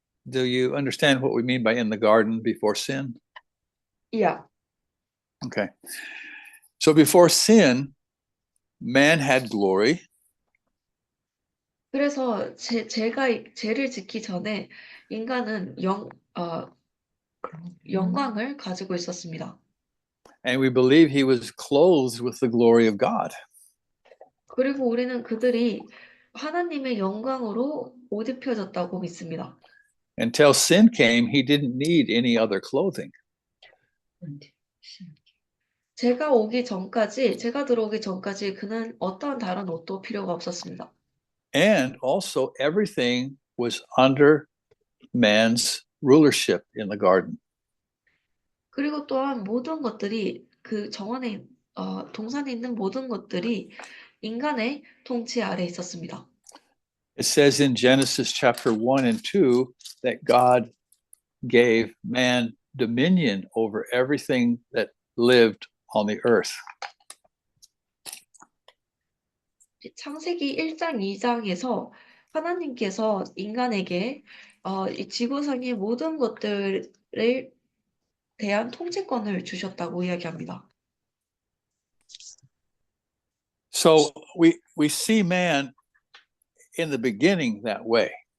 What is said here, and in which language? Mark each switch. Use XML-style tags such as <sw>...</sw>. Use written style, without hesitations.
<en>Do you understand what we mean by in the garden before sin? yeah. Okay. So before sin, man had glory.</en> <ko>그래서 제가 죄를 짓기 전에 인간은 영광을 가지고 있었습니다.</ko> <en>And we believe he was clothed with the glory of God.</en> <ko>그리고 우리는 그들이 하나님의 영광으로 옷 입혀졌다고 믿습니다.</ko> <en>Until sin came, he didn't need any other clothing.</en> <ko>제가 들어오기 전까지 그는 어떠한 다른 옷도 필요가 없었습니다.</ko> <en>And also, everything was under man's rulership in the garden.</en> <ko>그리고 또한 모든 것들이 그 동산에 있는 모든 것들이 인간의 통치 아래 있었습니다.</ko> <en>It says in Genesis chapter 1 and 2 that God gave man dominion over everything that lived on the earth.</en> <ko>창세기 1장, 2장에서 하나님께서 인간에게 이 지구상의 모든 것들에 대한 통제권을 주셨다고 이야기합니다.</ko> <en>So we see man in the beginning that way.</en>